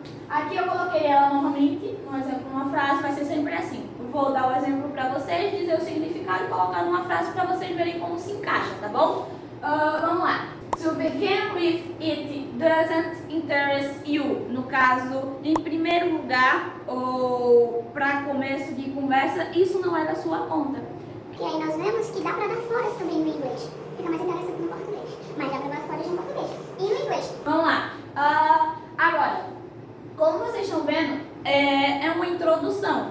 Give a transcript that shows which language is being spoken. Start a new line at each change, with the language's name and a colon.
Portuguese: Aqui eu coloquei ela novamente, um exemplo numa frase, vai ser sempre assim. Vou dar o exemplo para vocês, dizer o significado e colocar numa frase para vocês verem como se encaixa, tá bom? Vamos lá.
English: To begin with, it doesn't interest you.
Portuguese: No caso, em primeiro lugar, ou para começo de conversa, isso não é da sua conta. E aí nós vemos que dá para dar fora também no inglês. Fica mais interessante no português. Mas dá para dar fora no português. E no inglês? Vamos lá. Agora, como vocês estão vendo, é uma introdução.